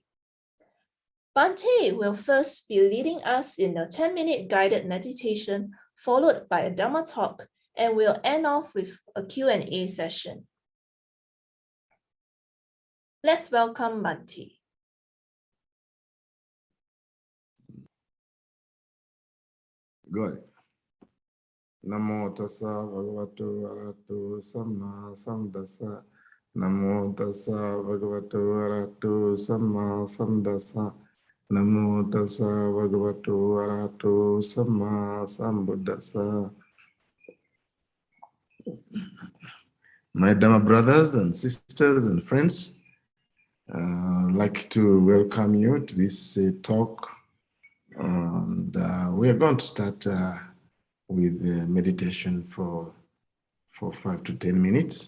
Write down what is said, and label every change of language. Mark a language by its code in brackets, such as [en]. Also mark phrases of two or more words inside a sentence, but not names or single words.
[en] Bhante will first be leading us in a 10-minute guided meditation, followed by a Dhamma talk, and will end off with a Q&A session. Let's welcome Bhante. Good. [pi] Namo tassa bhagavato arahato samma sambuddhassa. Namo tassa bhagavato arahato samma sambuddhassa. Namo tassa bhagavato arahato samma sambuddhassa. [en] My Dhamma brothers and sisters and friends, I'd like to welcome you to this talk. And we are going to start with meditation for 5 to 10 minutes.